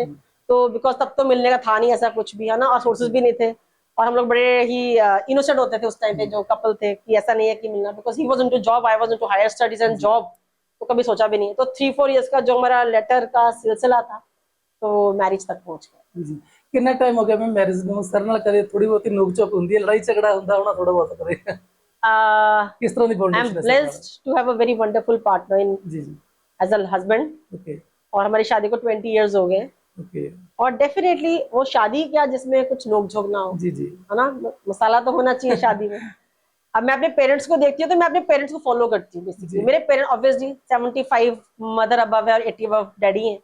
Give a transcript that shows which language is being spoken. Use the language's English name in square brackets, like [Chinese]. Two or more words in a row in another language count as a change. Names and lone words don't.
[Hindi] तो बिकॉज तब तो मिलने का था नहीं ऐसा कुछ भी, है ना, और सोर्सेज भी नहीं थे, और हम लोग बड़े ही इनोसेंट होते थे उस टाइम पे जो कपल थे, कि ऐसा नहीं है कि मिलना, बिकॉज [English] he was into job, I was into higher studies and job, [Hindi] तो कभी सोचा भी नहीं। तो 3-4 इयर्स का जो हमारा लेटर का सिलसिला था, तो मैरिज तक पहुंच गया। जी कितना टाइम हो गया मैं मैरिज ਨੂੰ? [Punjabi] ਸਰ ਨਾਲ ਕਦੇ ਥੋੜੀ ਬਹੁਤੀ ਨੋਕ ਝੋਕ ਹੁੰਦੀ ਹੈ, ਲੜਾਈ ਝਗੜਾ ਹੁੰਦਾ ਹੋਣਾ ਥੋੜਾ ਬਹੁਤ ਕਦੇ? ਕਿਸ ਤਰ੍ਹਾਂ ਦੀ [English] I am [Punjabi] ਬਾਉਂਡੇਸ਼ਨ ਹੈ? [English] blessed to have a very wonderful partner in [Hindi] जी जी [English] as a husband, [Hindi] ओके और हमारी शादी को 20 इयर्स हो गए। ओके और डेफिनेटली वो शादी क्या जिसमें कुछ नोक झोंक ना हो, जी जी है ना, मसाला तो होना चाहिए शादी में। अब मैं अपने पेरेंट्स को देखती हूँ तो मैं अपने पेरेंट्स को फॉलो करती हूँ बेसिकली। मेरे पेरेंट्स ऑब्वियसली 75 [English] mother above [Hindi] है और 80 [English] above daddy [Hindi] है,